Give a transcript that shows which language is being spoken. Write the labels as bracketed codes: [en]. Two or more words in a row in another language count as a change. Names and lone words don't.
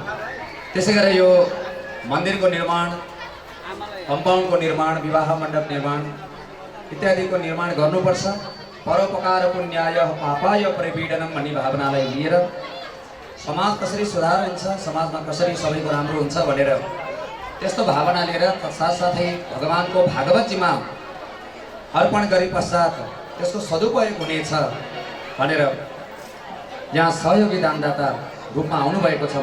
[ne] त्यसै गरेर यो मन्दिरको निर्माण, कम्पाउन्डको निर्माण, विवाह मण्डप निर्माण इत्यादिको निर्माण गर्नुपर्छ। [sa] परोपकार पुण्याय पापाय परिपीडनम [ne] भन्ने भावनालाई लिएर समाज कसरी सुधार हुन्छ, समाजमा कसरी सबैको राम्रो हुन्छ भनेर त्यस्तो भावना लिएर साथसाथै भगवानको भागवतजीमा अर्पण गरे पश्चात त्यसको सदुपयोग हुनेछ भनेर यहाँ सहयोगी दानदाता रूपमा आउनुभएको छ।